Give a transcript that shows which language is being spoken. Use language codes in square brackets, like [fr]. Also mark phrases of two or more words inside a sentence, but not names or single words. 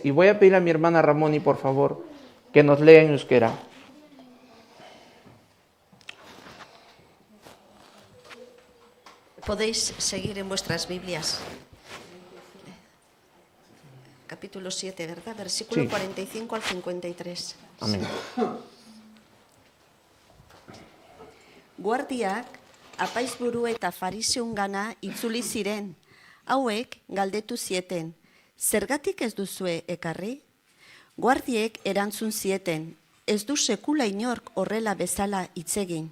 [es] Y voy a pedir a mi hermana Ramoni, por favor, que nos lea en euskera. Podéis seguir en vuestras Biblias. Capítulo 7, ¿verdad? Versículo Sí. 45 al 53. Amén. [eu] Guardiak apaizburu eta fariseungana itzuli ziren. Hauek galdetu zieten, Zergatik ez duzue ekarri? Guardiek erantzun zieten, ez du sekula inork horrela bezala hitzegin.